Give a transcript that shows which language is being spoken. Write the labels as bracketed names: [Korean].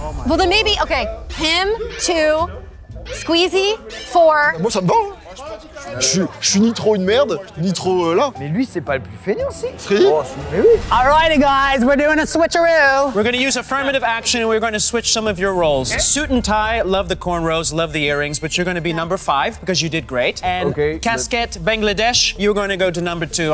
[English] Well, then maybe, okay, him, 2, Squeezie, 4. [French] Moi, ça me va. Hein. Je suis ni trop une merde, ni trop là. Mais lui, c'est pas le plus feignant, si. Freddy? Mais oui. [English] Alrighty, guys, we're doing a switcheroo. We're going to use affirmative action and we're going to switch some of your roles. Suit and tie, love the cornrows, love the earrings, but you're going to be number 5 because you did great. And Casquette Bangladesh, you're going to go to number 2.